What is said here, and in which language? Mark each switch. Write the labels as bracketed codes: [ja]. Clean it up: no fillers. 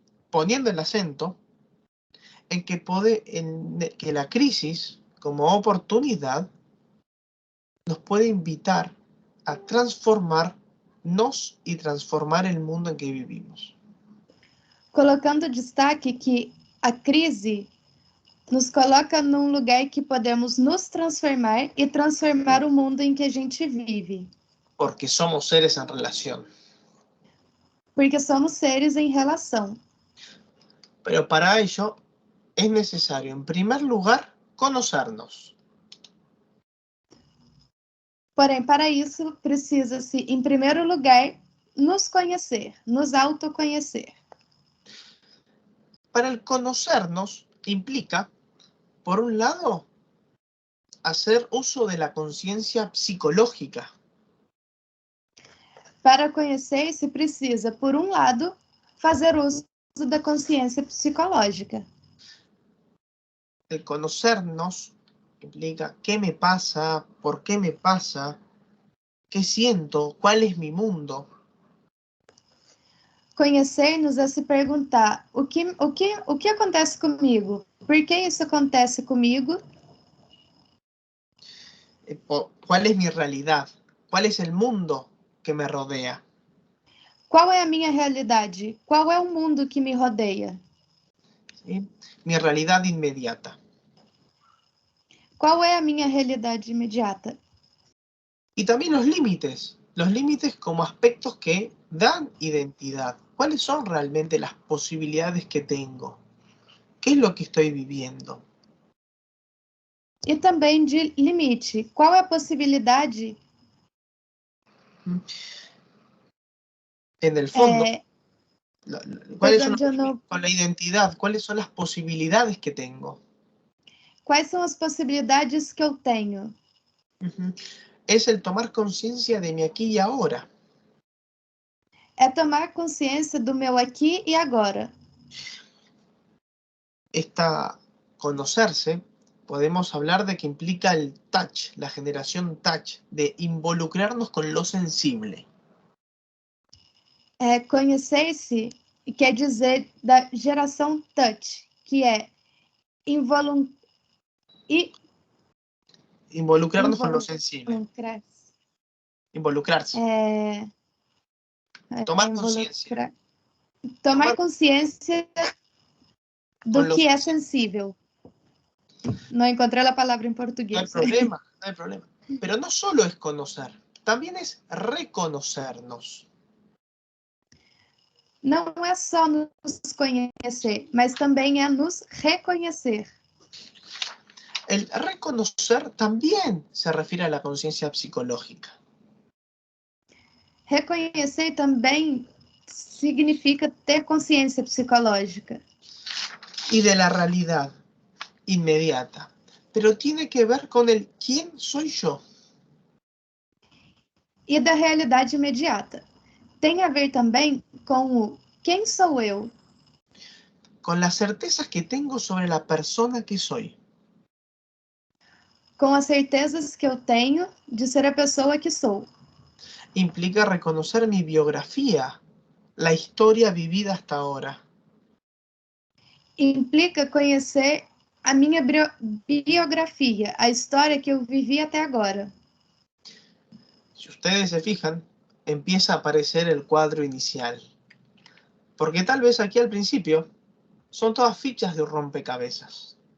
[es] Poniendo el acento en que la crisis, como oportunidad, nos puede invitar a transformarnos y transformar el mundo en que vivimos. [pt] Colocando destaque que a crise nos coloca num lugar que podemos nos transformar e transformar o mundo em que a gente vive. [es] Porque somos seres en relación. [pt] Porque somos seres em relação. [es] Pero para ello es necesario, en primer lugar, conocernos. [pt] Porém, para isso, precisa-se, em primeiro lugar, nos conhecer, nos autoconhecer. [es] Para el conocernos implica, por un lado, hacer uso de la conciencia psicológica. [pt] Para conhecer, se precisa, por um lado, fazer uso da consciência psicológica. [es] El conocernos implica qué me pasa, por qué me pasa, qué siento, cuál es mi mundo. [pt] Conhecer-nos é se perguntar o que acontece comigo? Por que isso acontece comigo? [es] ¿Cuál es mi realidad? ¿Cuál es el mundo que me rodea? [pt] Qual é a minha realidade? Qual é o mundo que me rodeia? [es] ¿Sí? Mi realidad inmediata. [pt] Qual é a minha realidade imediata? [es] Y también los límites como aspectos que dan identidad. ¿Cuáles son realmente las posibilidades que tengo? ¿Qué es lo que estoy viviendo? [pt] E também de limite. Qual é a possibilidade? [es] En el fondo, ¿cuáles son [pt] Pegando [es] con la identidad? ¿Cuáles son las posibilidades que tengo? [pt] Quais são as possibilidades que eu tenho? [es] Es el tomar conciencia de mi aquí y ahora. [pt] É tomar consciência do meu aqui e agora. [es] Esta conocerse, podemos hablar de que implica el touch, la generación touch, de involucrarnos con lo sensible. [pt] Conhecer-se quer dizer da geração touch, que é [es] Involucrarnos con lo sensible. [pt] Involucrarse. Tomar consciência. Tomar consciência do que é sensível. [es] No encontré la palabra en portugués. No hay problema. Pero no solo es conocer, también es reconocernos. [pt] Não é só nos conhecer, mas também é nos reconhecer. [es] El reconocer también se refiere a la conciencia psicológica. [pt] Reconhecer também significa ter consciência psicológica. [es] Y de la realidad inmediata, pero tiene que ver con el quién soy yo. [pt] E da realidade imediata. Tem a ver também com o quem sou eu. [es] Con las certezas que tengo sobre la persona que soy. [pt] Com as certezas que eu tenho de ser a pessoa que sou. [es] Implica reconocer mi biografía, la historia vivida hasta ahora. [pt] Implica conhecer a minha biografia, a história que eu vivi até agora. [es] Si ustedes se fijan, empieza a aparecer el cuadro inicial. Porque tal vez aquí al principio son todas fichas de un rompecabezas.